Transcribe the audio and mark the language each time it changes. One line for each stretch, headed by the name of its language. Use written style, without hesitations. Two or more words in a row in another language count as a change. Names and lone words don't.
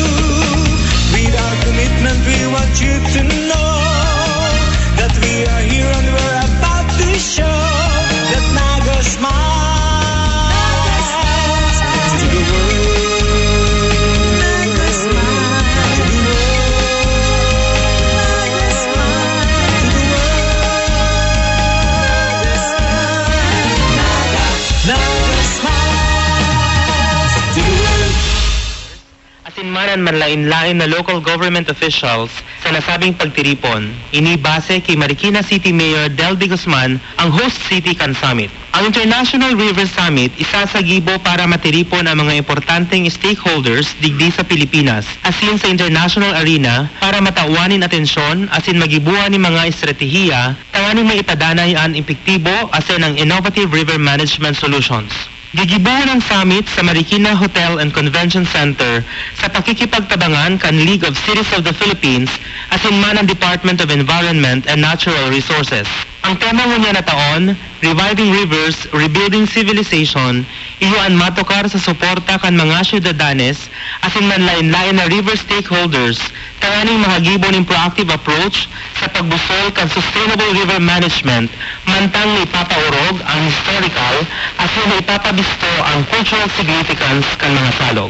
English: With our commitment, we want you to know that we are here and we're about to show that Naga smiles to the world. Naga smiles to the world. Naga smiles to the world. Naga smiles to the world.
Bikol: Asinmanan manlain-lain na
English: local government officials
Bikol: sa nasabing pagtiripon, inibase kay Marikina City Mayor Delby Guzman ang host city kan summit. Ang International River Summit isa sa gibo para matiripon ang mga importanteng stakeholders digdi sa Pilipinas asin sa international arena para matauanin atensyon asin magibuan ni mga estratehiya tawaning maipadanay ang epektibo asin ang
English: innovative river management solutions.
Bikol: Gigibuhan ang summit sa Marikina Hotel and Convention Center sa pakikipagtabangan kan League of Cities of the Philippines asin man ang Department of Environment and Natural Resources. Ang tema niya na taon, Reviving Rivers, Rebuilding Civilization, iyoan matokar sa suporta kan mga syudadanes asin manlain-lain na river stakeholders tawaning mahagibo ng
English: proactive approach
Bikol: sa pagbusol kan
English: sustainable river management
Bikol: mantang ipapaurog ang historical asin ipapabisto ang
English: cultural significance
Bikol: kan mga salog.